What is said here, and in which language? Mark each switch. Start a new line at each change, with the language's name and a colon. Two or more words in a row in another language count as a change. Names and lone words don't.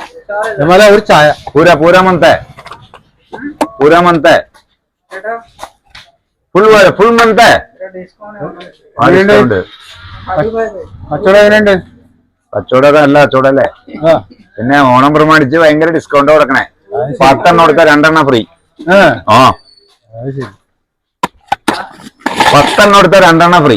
Malayalam: ഒരു ചായ
Hindi: पूरा मनता है फुल मनता है
Malayalam: കച്ചവടം എങ്ങനെയുണ്ട്? കച്ചവടമൊക്കെ നല്ല കച്ചവടല്ലേ. പിന്നെ ഓണം പ്രമാണിച്ച് ഭയങ്കര ഡിസ്കൗണ്ട് കൊടുക്കണേ. 10 കൊടുത്താൽ 2 ഫ്രീ. ആ 10 കൊടുത്താൽ 2 ഫ്രീ.